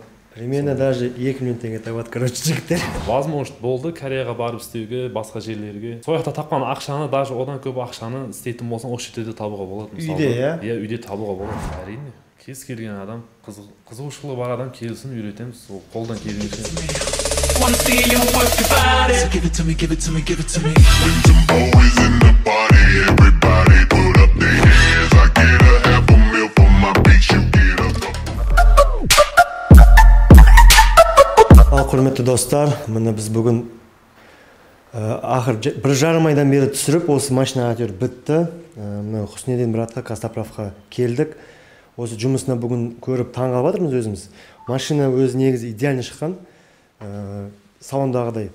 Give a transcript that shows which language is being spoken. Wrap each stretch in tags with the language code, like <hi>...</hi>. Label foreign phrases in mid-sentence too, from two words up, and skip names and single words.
<ru>примерно даже</ru> <kk>2 миллион теңге табады, короче, жігіттер. Возможность болды Кореяға барып істеуге, басқа жерлерге. Сол жақта тапқан ақшаны, даже одан көп ақшаны істейтін болсаң, осы жерде табуға болады. Үйде, иә? Иә, үйде табуға болады. Әрине. Кез келген адам, қызығушылығы бар адам келсін, үйретеміз, ол қолдан келгенше.</kk> <en>Wanna see you work your body. So give it to me, give it to me, give it to me. When some boys in the party, everybody put up their hands. I get a half a meal for my beats, you get a</en> <kk>Ал құрметті достар, міне біз бүгін ақыр 1,5 айдан бері түсіріп, осы машинаға әйтеуір бітті. Мына Хусниедин братқа, Кастаправқа келдік. Осы жұмысына бүгін көріп таңғалып жатырмыз өзіміз. Машина өзі негізі идеальный шыққан. Салондағыдай.</kk>